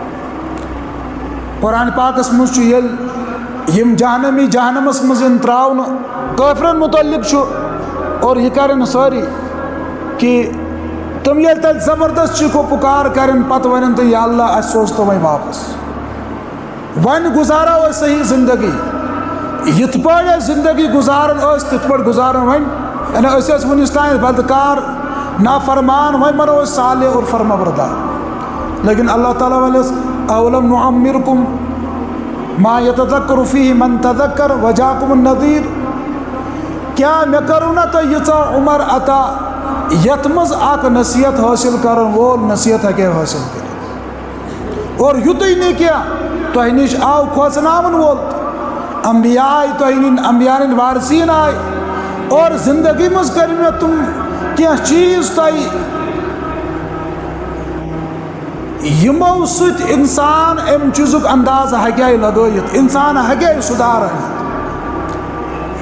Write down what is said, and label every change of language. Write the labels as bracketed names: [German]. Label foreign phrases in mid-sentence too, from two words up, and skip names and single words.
[Kashmiri] قرآن پاکس منٛز چھُ ییٚلہِ یِم جہنمی جہنمس منٛز یِن ترٛاونہٕ، کٲفرن متعلق چھُ اور یہِ کرن سٲری کہ تِم ییٚلہِ تتہِ زبردست چیٖخو پُکار کرن، پتہٕ ونن تہٕ یا اللہ اسہِ سوز تو وۄنۍ واپس، وۄنۍ گُزارو أسۍ صحیح زندگی. یِتھ پٲٹھۍ أسۍ زندگی گُزاران ٲسۍ تِتھ پٲٹھۍ گُزاران وۄنۍ، یعنی أسۍ ٲسۍ وُنِس تانۍ بدکار نافرمان، وۄنۍ بنو أسۍ صالح اور فرما بردار. لیکن اللہ تعالیٰ ونٮ۪س [Arabic] اولم نعمرکم ما یتذکر فیہ من تذکر وجاکم النذیر. [Kashmiri] کیٛاہ مےٚ کٔرو نا تۄہہِ ییٖژاہ عمر عطا یتھ منٛز اکھ نصیحت حٲصِل کرن وول نصیحت ہیٚکہِ ہے حٲصِل کٔرِتھ. اور یُتُے نہٕ کینٛہہ، تۄہہِ نِش آو کھوژناون وول، انبیاء آیہِ تۄہہِ نِنۍ، انبیاء نِنۍ وارثیٖن آیہِ اور زندگی منٛز کٔرۍ مےٚ تِم کینٛہہ چیٖز تۄہہِ یِمو سۭتۍ انسان امہِ چیٖزُک اندازٕ ہیٚکہِ ہے لگٲیِتھ، انسان ہیٚکہِ ہے سُدھار أنِتھ.